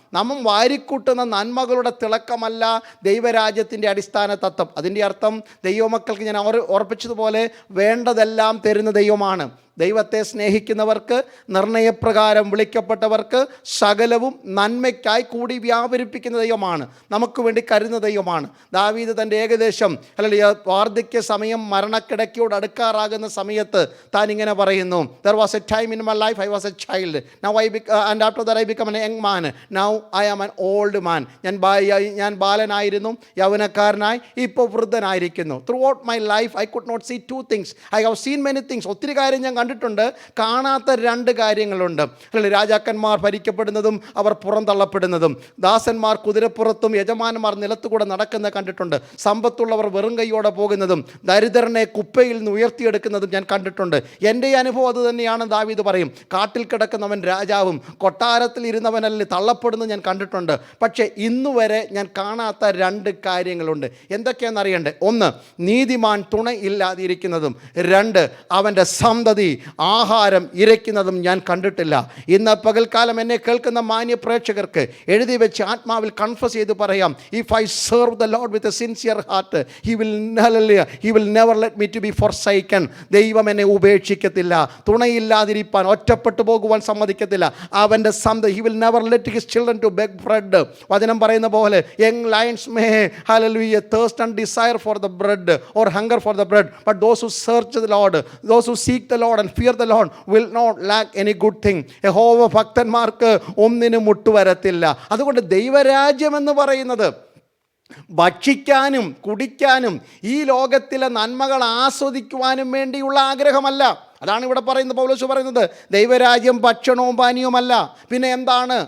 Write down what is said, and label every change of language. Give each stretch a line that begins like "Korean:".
Malayalam: നാം വാരിക്കൂട്ടുന്ന നന്മകളുടെ തിളക്കമല്ല ദൈവരാജ്യത്തിൻ്റെ അടിസ്ഥാന തത്വം. അതിൻ്റെ അർത്ഥം ദൈവമക്കൾക്ക് ഞാൻ ഓർപ്പിച്ചതുപോലെ വേണ്ടതെല്ലാം തരുന്ന ദൈവമാണ്. ദൈവത്തെ സ്നേഹിക്കുന്നവർക്ക്, നിർണയപ്രകാരം വിളിക്കപ്പെട്ടവർക്ക് സകലവും നന്മയ്ക്കായി കൂടി വ്യാപരിപ്പിക്കുന്ന ദൈവമാണ്. നമുക്ക് വേണ്ടി കരുതുന്ന ദൈവമാണ്. ദാവീദ് തൻ്റെ ഏകദേശം വാർദ്ധക്യ സമയം, മരണക്കിടക്കയോട് അടുക്കാറാകുന്ന സമയത്ത് താൻ ഇങ്ങനെ പറയുന്നു,
English: there was a time in my life I was a child, now and after that I become a young man, now I am an old man.
Malayalam: ഞാൻ ബാലനായിരുന്നു, യൗവനക്കാരനായി, ഇപ്പോൾ വൃദ്ധനായിരിക്കുന്നു.
English: Throughout my life I could not see two things. I have seen many things.
Malayalam: ഒത്തിരി കാര്യം ഞാൻ കണ്ടിട്ടുണ്ട്. കാണാത്ത രണ്ട് കാര്യങ്ങളുണ്ട്. രാജാക്കന്മാർ ഭരിക്കപ്പെടുന്നതും അവർ പുറന്തള്ളപ്പെടുന്നതും, ദാസന്മാർ കുതിരപ്പുറത്തും യജമാനന്മാർ നിലത്തുകൂടെ നടക്കുന്നത് കണ്ടിട്ടുണ്ട്. സമ്പത്തുള്ളവർ വെറും കൈയോടെ പോകുന്നതും ദരിദ്രനെ കുപ്പയിൽ നിന്ന് ഉയർത്തിയെടുക്കുന്നതും ഞാൻ കണ്ടിട്ടുണ്ട്. എൻ്റെ അനുഭവം അത് തന്നെയാണ്. ദാവീദ് പറയും, കാട്ടിൽ കിടക്കുന്നവൻ രാജാവും കൊട്ടാരത്തിൽ ഇരുന്നവനല്ലേ തള്ളപ്പെടുന്നത് ഞാൻ കണ്ടിട്ടുണ്ട്. പക്ഷേ ഇന്നുവരെ ഞാൻ കാണാത്ത രണ്ട് കാര്യങ്ങളുണ്ട്. എന്തൊക്കെയാണെന്ന് അറിയണ്ടേ? ഒന്ന്, നീതിമാൻ തുണയില്ലാതിരിക്കുന്നതും. രണ്ട്, അവൻ്റെ സന്തതി ആഹാരം ഇരയ്ക്കുന്നതും ഞാൻ കണ്ടിട്ടില്ല. ഇന്ന് പകൽക്കാലം എന്നെ കേൾക്കുന്ന മാന്യ പ്രേക്ഷകർക്ക് എഴുതി വെച്ച് ആത്മാവിൽ കൺഫസ് ചെയ്ത് പറയാം,
English: If I serve the Lord with a sincere heart, he will never let me to be forsaken.
Malayalam: ദൈവം എന്നെ ഉപേക്ഷിക്കത്തില്ല, തുണയില്ലാതിരിപ്പാൻ, ഒറ്റപ്പെട്ടു പോകുവാൻ സമ്മതിക്കത്തില്ല. അവൻ്റെ സന്തതി,
English: He will never let his children to beg bread.
Malayalam: വചനം പറയുന്ന പോലെ,
English: Young lions may hallelujah thirst and desire for the bread or hunger for the bread, but those who search the Lord, those who seek the Lord and fear the Lord will not lack any good thing.
Malayalam: യഹോവ ഭക്തന്മാർക്ക് ഒന്നിനും മുട്ടുവരത്തില്ല. അതുകൊണ്ട് ദൈവരാജ്യം എന്ന് പറയുന്നത് ഭക്ഷിക്കാനും കുടിക്കാനും ഈ ലോകത്തിലെ നന്മകൾ ആസ്വദിക്കുവാനും വേണ്ടിയുള്ള ആഗ്രഹമല്ല. അതാണ് ഇവിടെ പറയുന്നത്. പൗലോസ് പറയുന്നത് ദൈവരാജ്യം ഭക്ഷണവും പാനീയവുമല്ല. പിന്നെ എന്താണ്?